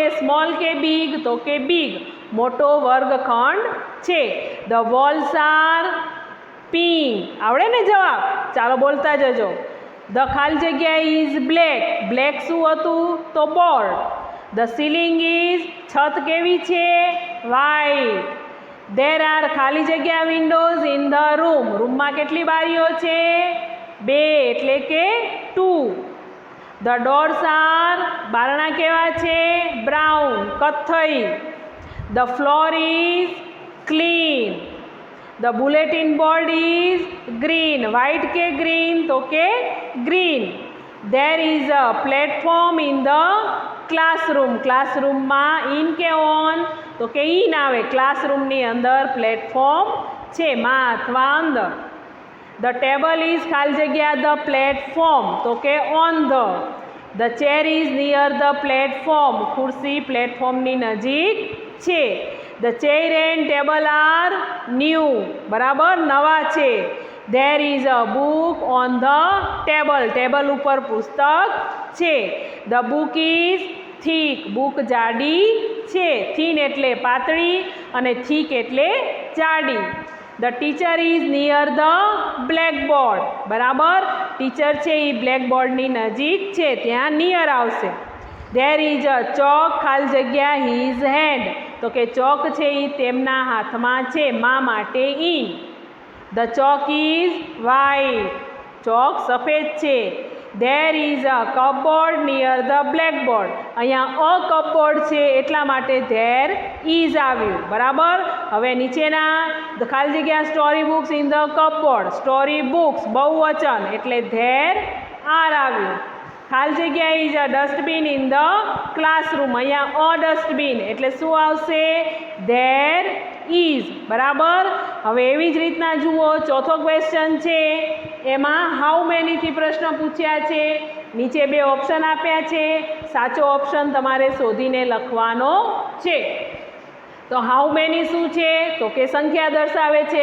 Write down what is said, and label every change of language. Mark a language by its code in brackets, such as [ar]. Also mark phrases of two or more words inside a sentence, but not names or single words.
[gu] સ્મોલ કે બિગ તો કે બિગ. મોટો વર્ગખંડ છે. [en] The walls are pink. [gu] આવડે ને જવાબ? ચાલો બોલતા જજો. ધ ખાલી જગ્યા [en] is black. [gu] બ્લેક શું હતું? તો બોર્ડ. [en] The ceiling is [gu] છત કેવી છે? વ્હાઇટ. [en] There are [gu] ખાલી જગ્યા [en] windows in the room. [gu] રૂમમાં કેટલી બારીઓ છે? 2 એટલે કે 2. [en] The doors are [gu] બારણા કેવા છે? [en] બ્રાઉન કથ્થઈ. The floor is clean. The bulletin board is green. વ્હાઇટ કે ગ્રીન તો કે ગ્રીન. There is a platform in the classroom. [gu] ક્લાસરૂમમાં ઇન કે ઓન તો કે ઇન આવે. ક્લાસરૂમની અંદર પ્લેટફોર્મ છે. માં અથવા અંદર. [en] The table is [gu] ખાલી જગ્યા [en] the platform [gu] તો કે [en] on the. The chair is near the platform. [gu] ખુરશી પ્લેટફોર્મની નજીક છે. [en] The chair and table are new. [gu] બરાબર, નવા છે. [en] There is a book on the table. [gu] ટેબલ ઉપર પુસ્તક છે. [en] The book is thick. [gu] બુક જાડી છે. થીન એટલે પાતળી અને થીક એટલે જાડી. [en] The teacher is near the blackboard. [gu] બરાબર. ટીચર છે એ બ્લેકબોર્ડની નજીક છે. ત્યાં નિયર આવશે. [en] There is a chalk [gu] ખાલી જગ્યા [en] his hand. [gu] તો કે ચોક છે એ તેમના હાથમાં છે. માં માટે in. [en] The chalk is white. [gu] ચોક સફેદ છે. [en] There is a cupboard near the blackboard. [gu] અહીંયા [en] a cupboard [gu] છે એટલા માટે [en] there is [gu] આવ્યું. બરાબર. હવે નીચેના ખાલી જગ્યા [en] story books in the cupboard. story books [gu] બહુવચન એટલે [en] there are [gu] આવ્યું. ખાલી જગ્યા [en] is a dustbin in the classroom. [gu] અહીંયા [en] a dustbin [gu] એટલે શું આવશે? [en] there is. [gu] બરાબર. હવે એવી જ રીતના જુઓ ચોથો ક્વેશ્ચન છે એમાં [en] how manyથી [gu] પ્રશ્ન પૂછ્યા છે. નીચે 2 ઓપ્શન આપ્યા છે. સાચો ઓપ્શન તમારે શોધીને લખવાનો છે. તો [en] how many [gu] શું છે? તો કે સંખ્યા દર્શાવે છે.